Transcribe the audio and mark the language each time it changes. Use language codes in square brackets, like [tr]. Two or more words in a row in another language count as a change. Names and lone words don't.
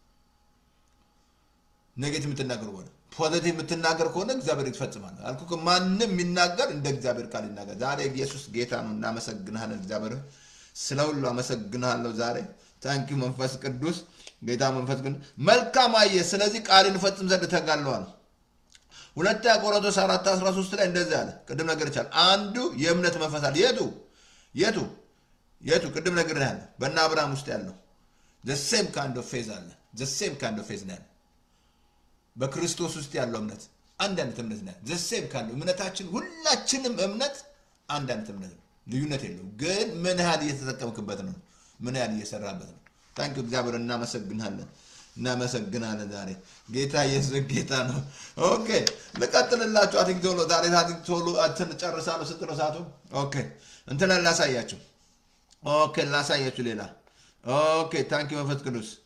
[am] ኔጌቲቭ የምትናገሩ ከሆነ ፖዚቲቭ የምትናገር ከሆነ እግዚአብሔር ይፈጽማል አልኩ ማንንም የሚናገር እንደ እግዚአብሔር ቃል ይናገር ዛሬ ኢየሱስ ጌታ ነው እናመሰግናለን እግዚአብሔር ስለሁሉ አመሰግናለሁ ዛሬ ታንኪ መንፈስ ቅዱስ ጌታ መንፈስ ቅዱስ መልካም አየ ስለዚህ ቃልን ፈጽም ዘንድ ተጋሏል ሁለተኛ ቆሮንቶስ 4:13 ላይ እንደዚህ አለ ቅድም ነገር ይቻል አንዱ የእምነት መንፈስ አለ የቱ ቅድም ነገር ያለ በእነ አብርሃም ውስጥ ያለው [en] the same kind of faith [am] አለ [en] the same kind of [am] faith ነው በክርስቶስ ውስጥ ያለው እምነት አንድ አይነት እምነት ነው [en] the same kind [am] እምነታችን ሁላችንም እምነት አንድ አይነት እምነት ነው ልዩነት የለውም ግን ምን ያህል እየተጠቀምክበት ነው ምን ያህል እየሰራበት ነው ታንክ እግዚአብሔር እናመሰግናለን ዛሬ ጌታ ኢየሱስ ጌታ ነው ኦኬ ለቀጥልላችሁ አትንቶሎ ዛሬ አትንቶሎ ጨርሳለሁ ስትለው ሰዓቱ ኦኬ እንትን ላሳያችሁ ኦኬ ላሳያችሁ ሌላ ኦኬ ታንክ መንፈስ ቅዱስ